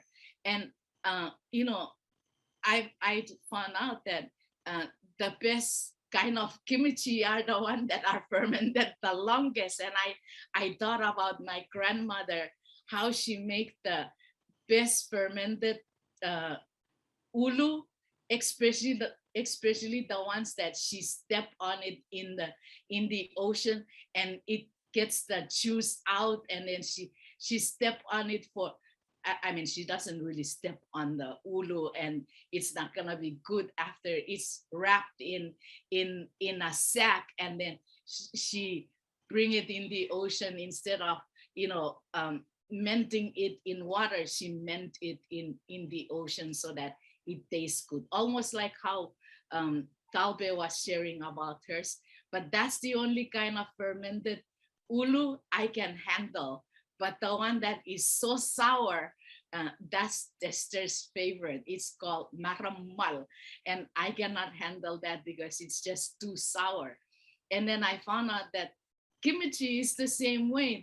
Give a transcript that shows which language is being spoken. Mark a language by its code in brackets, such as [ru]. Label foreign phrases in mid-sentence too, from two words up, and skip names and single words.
[en] And, you know, I found out that the best kind of kimchi are the ones that are fermented the longest. And I thought about my grandmother, how she make the best fermented ʻUlu, especially the ones that she stepped on it in the ocean and it gets the juice out, and then she stepped on it for, I mean, she doesn't really step on the ʻUlu, and it's not gonna be good after it's wrapped in a sack, and then she bring it in the ocean instead of, you know, melting it in water. She meant it in the ocean so that it tastes good, almost like how Talbe was sharing about hers. But that's the only kind of fermented ʻUlu I can handle. But the one that is so sour, that's Esther's favorite. It's called maramal, and I cannot handle that because it's just too sour. And then I found out that kimchi is the same way.